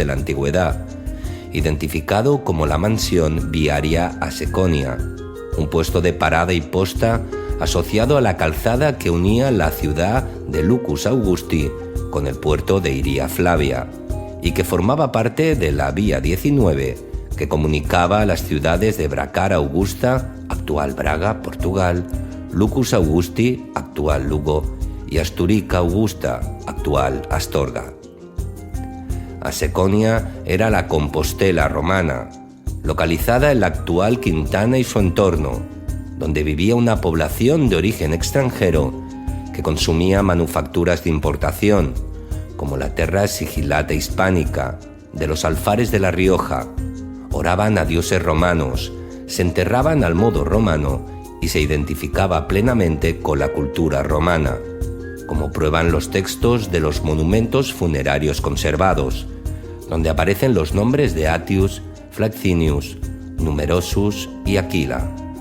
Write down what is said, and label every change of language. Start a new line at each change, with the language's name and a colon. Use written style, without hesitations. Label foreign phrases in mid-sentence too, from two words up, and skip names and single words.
Spanish: la antigüedad, identificado como la mansión viaria Aseconia, un puesto de parada y posta asociado a la calzada que unía la ciudad de Lucus Augusti con el puerto de Iria Flavia, y que formaba parte de la Vía 19 que comunicaba las ciudades de Bracara Augusta, actual Braga, Portugal, Lucus Augusti, actual Lugo, y Asturica Augusta, actual Astorga. Aseconia era la Compostela romana, localizada en la actual Quintana y su entorno, donde vivía una población de origen extranjero que consumía manufacturas de importación, como la
Latin: terra sigillata
Spanish: hispánica, de los alfares de La Rioja, oraban a dioses romanos, se enterraban al modo romano y se identificaba plenamente con la cultura romana, como prueban los textos de los monumentos funerarios conservados, donde aparecen los nombres de Atius, Flaccinius, Numerosus y Aquila.